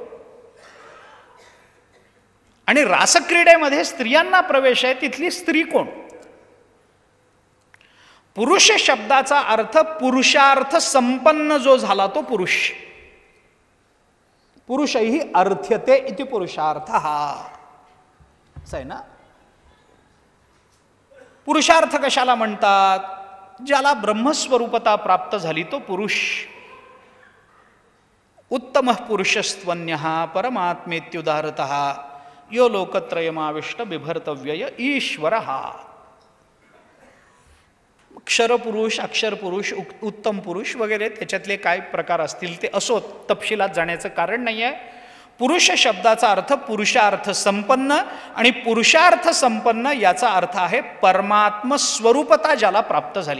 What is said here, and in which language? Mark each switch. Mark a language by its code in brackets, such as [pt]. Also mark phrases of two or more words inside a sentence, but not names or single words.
[mr] आणि रासक्रीडेमध्ये स्त्रियांना प्रवेश आहे, तिथली स्त्री कोण? पुरुष शब्दाचा अर्थ पुरुषार्थ संपन्न जो झाला तो पुरुष. [sa] पुरुषही अर्थ्यते इति पुरुषार्थः, [mr] असं आहे ना. पुरुषार्थ कशाला म्हणतात? ज्याला ब्रह्मस्वरूपता प्राप्त झाली तो पुरुष. [sa] उत्तमः पुरुषस्त्वन्यः परमात्मेत्युदाहृतः यो लोकत्रयमाविष्ट बिभर्तव्यय ईश्वरः. [mr] क्षरपुरुष, अक्षरपुरुष, उत्तम पुरुष वगैरे त्याच्यातले काय प्रकार असतील ते असोत, तपशिलात जाण्याचं कारण नाही आहे. पुरुष शब्दाचा अर्थ पुरुषार्थ संपन्न, आणि पुरुषार्थ संपन्न याचा अर्थ आहे परमात्म स्वरूपता ज्याला प्राप्त झाली.